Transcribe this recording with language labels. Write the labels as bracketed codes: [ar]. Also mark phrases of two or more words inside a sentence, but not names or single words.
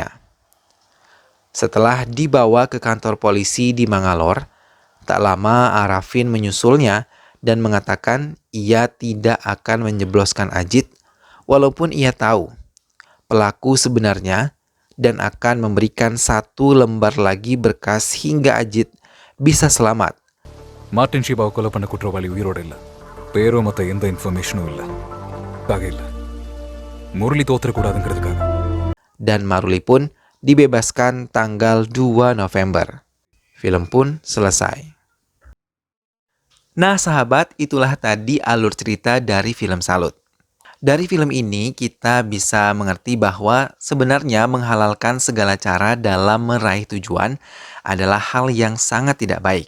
[id] Setelah dibawa ke kantor polisi di Mangalore, tak lama Arafin menyusulnya dan mengatakan ia tidak akan menjebloskan Ajit walaupun ia tahu pelaku sebenarnya dan akan memberikan 1 lembar lagi berkas hingga Ajit bisa selamat. [ta] மார்டின் ஷீபாவை கொலை பண்ண குற்றவாளி உயிரோட இல்லை. பேரோ மற்ற எந்த இன்ஃபர்மேஷனும் இல்லை. இல்லை முரளி தோத்துறக்கூடாதுங்கிறதுக்காக. [id] Dan Maruli pun dibebaskan tanggal 2 November. Film pun selesai. Nah sahabat, itulah tadi alur cerita dari film Salut. Dari film ini kita bisa mengerti bahwa sebenarnya menghalalkan segala cara dalam meraih tujuan adalah hal yang sangat tidak baik.